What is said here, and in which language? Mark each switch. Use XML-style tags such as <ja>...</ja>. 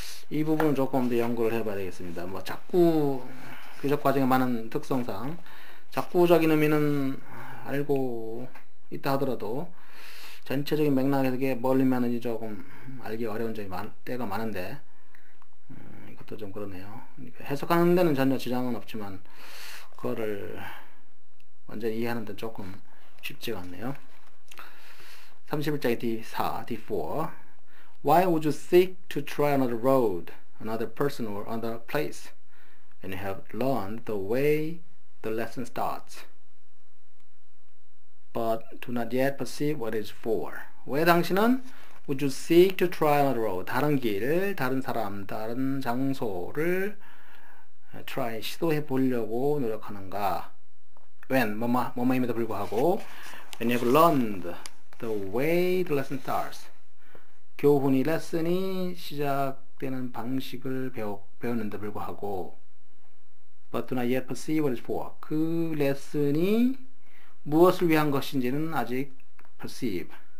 <ko>이 부분은 조금 더 연구를 해봐야 되겠습니다. 뭐 자꾸 교적 과정에 많은 특성상 자꾸적인 의미는 알고 있다 하더라도 전체적인 맥락에서 이게 뭘 의미하는지 조금 알기 어려운 점이 때가 많은데, 이것도 좀 그러네요. 해석하는 데는 전혀 지장은 없지만 그거를 완전히 이해하는 데는 조금 쉽지가 않네요. 31장의 D4, D4.</ko> <en>Why would you seek to try another road, another person, or another place when you have learned the way the lesson starts, but do not yet perceive what it is for?</en> <ko>왜 당신은</ko> <en>would you seek to try another road,</en> <ko>다른 길, 다른 사람, 다른 장소를 try, 시도해 보려고 노력하는가?</ko> <en>when,</en> <ko>뭐뭐임에도 불구하고</ko> <en>when you have learned the way the lesson starts,</en> <ko>교훈이, 레슨이 시작되는 방식을 배웠는데 불구하고</ko> <en>but do not yet perceive what it is for,</en> <ko>그 레슨이 무엇을 위한 것인지는 아직</ko> <en>perceive,</en>